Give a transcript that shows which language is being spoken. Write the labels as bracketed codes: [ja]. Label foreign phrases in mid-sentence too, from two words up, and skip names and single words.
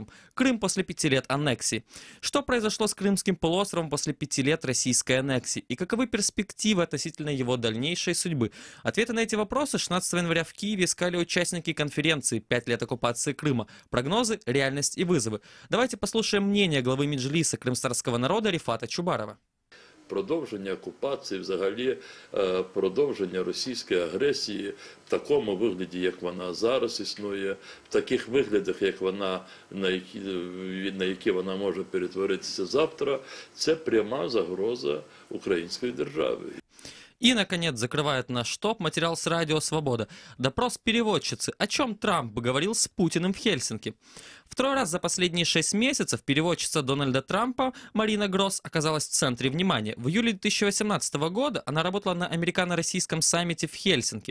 [ru] Крым после 5 лет аннексии». Что произошло с Крымским полуостровом после 5 лет российской аннексии? И каковы перспективы относительно его дальнейшей судьбы? Ответы на эти вопросы 16 января в Киеве искали участники конференции «5 лет оккупации Крыма. Прогнозы, реальность и вызовы». Давайте послушаем мнение главы Меджлиса крымстарского народа Рифата Чубарова. [uk] Продовження окупації, взагалі продовження російської агресії в такому вигляді, як вона зараз існує, в таких виглядах, як вона, на які вона може перетворитися завтра, це пряма загроза української держави. [ru] И, наконец, закрывает наш топ материал с «Радио Свобода». Допрос переводчицы. О чем Трамп говорил с Путиным в Хельсинки. Второй раз за последние 6 месяцев переводчица Дональда Трампа Марина Гросс оказалась в центре внимания. В июле 2018 года она работала на американо-российском саммите в Хельсинки.